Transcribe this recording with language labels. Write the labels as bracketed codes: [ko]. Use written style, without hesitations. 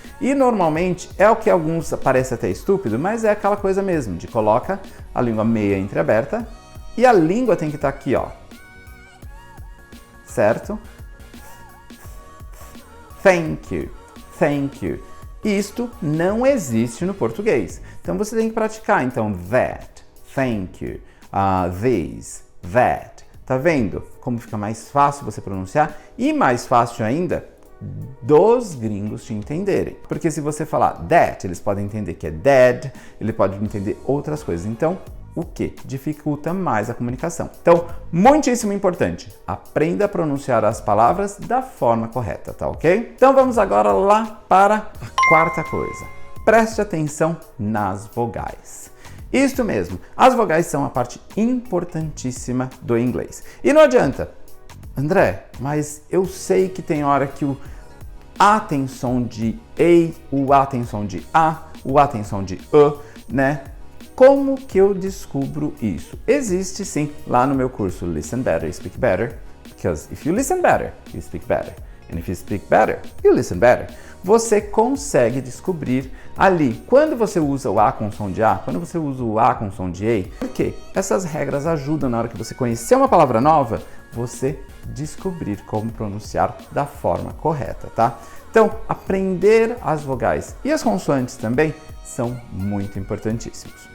[pt] E normalmente é o que alguns parece até estúpido, mas é aquela coisa mesmo, de coloca a língua meia entreaberta e a língua tem que estar aqui, ó. Certo? [en] Thank you, thank you. [pt] Isto não existe no português. Então você tem que praticar. Então, [en] that, thank you, this, that. [pt] Tá vendo como fica mais fácil você pronunciar? E mais fácil ainda dos gringos te entenderem. Porque se você falar that, eles podem entender que é dead, ele pode entender outras coisas. Então, o que dificulta mais a comunicação. Então, muitíssimo importante, aprenda a pronunciar as palavras da forma correta, tá ok? Então vamos agora lá para a quarta coisa. Preste atenção nas vogais. Isto mesmo, as vogais são a parte importantíssima do inglês. E não adianta, André, mas eu sei que tem hora que o A tem som de E, o A tem som de A, o A tem som de né? Como que eu descubro isso? Existe sim, lá no meu curso Listen Better, Speak Better, [en] because if you listen better, you speak better. And if you speak better, you listen better. [pt] Você consegue descobrir ali, quando você usa o A com som de A, quando você usa o A com som de E, porque essas regras ajudam na hora que você conhecer uma palavra nova, você descobrir como pronunciar da forma correta, tá? Então, aprender as vogais e as consoantes também são muito importantíssimos.